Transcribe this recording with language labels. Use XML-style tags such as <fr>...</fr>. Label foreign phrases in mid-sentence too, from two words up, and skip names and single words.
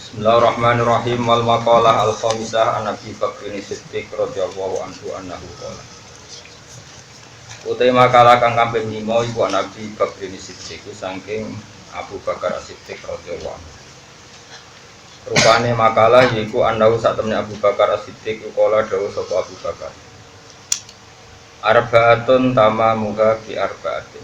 <ar>بسم الله الرحمن الرحيم والمقالة الخامسة عن أبي بكر الصديق رضي الله عنه أنه قال.</ar> <jv>Utai makalah kang kaping 5 iku</jv> <ar>عن أبي بكر الصديق</ar> <jv>saking Abu Bakar Siddiq</jv> <ar>رضي الله عنه.</ar> <jv>Rupane makalah yaiku annahu sak temne Abu Bakar Siddiq qala dawuh sapa Abu Bakar.</jv> <ar>أربعة تمامها بأربعة.</ar>